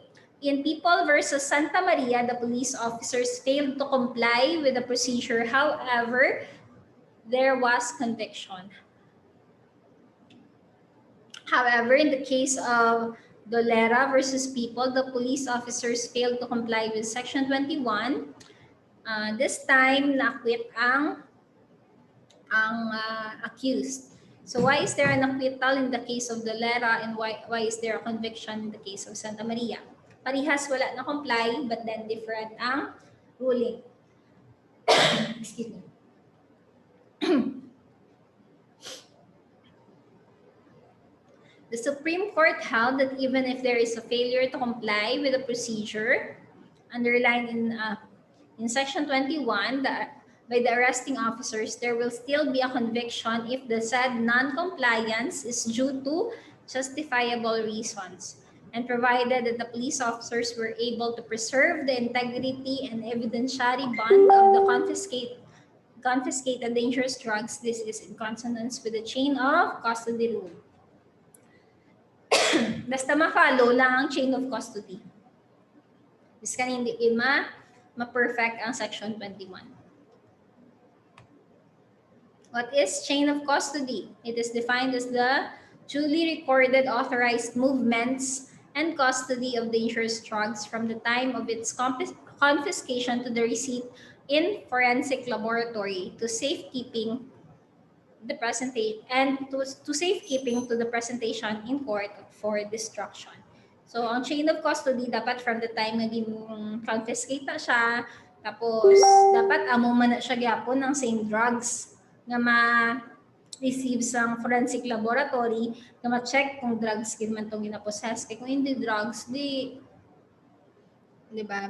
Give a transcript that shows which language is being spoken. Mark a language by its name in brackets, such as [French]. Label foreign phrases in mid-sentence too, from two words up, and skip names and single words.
[English] In People versus Santa Maria, the police officers failed to comply with the procedure. However, there was conviction. However, in the case of Dolera versus People, the police officers failed to comply with Section 21. This time, [Hiligaynon] na-acquit ang accused. [English] So why is there an acquittal in the case of Dolera and why is there a conviction in the case of Santa Maria? [Hiligaynon] Parihas wala na comply [English] but then different [Hiligaynon] ang ruling. [English] Excuse me. The Supreme Court held that even if there is a failure to comply with the procedure underlined in Section 21 by the arresting officers, there will still be a conviction if the said non-compliance is due to justifiable reasons, and provided that the police officers were able to preserve the integrity and evidentiary bond of the confiscated dangerous drugs. This is in consonance with the chain of custody rule. [Hiligaynon] Basta ma-follow lang ang [English] chain of custody. [Hiligaynon] Bis ka hindi ma-perfect ang Section 21. [English] What is chain of custody? It is defined as the duly recorded authorized movements and custody of dangerous drugs from the time of its confiscation to the receipt in forensic laboratory to safekeeping the presentation and to safekeeping to the presentation in court for destruction. [Hiligaynon] So, ang [English] chain of custody [Hiligaynon] dapat [English] from the time [Hiligaynon] naging confiscate na siya, tapos dapat amo man na siya gyapon ng [English] same drugs [Hiligaynon] nga ma-receive sa [English] forensic laboratory [Hiligaynon] nga ma-check kung drugs kin man tong ginapossess. Kaya kung hindi drugs, di ba?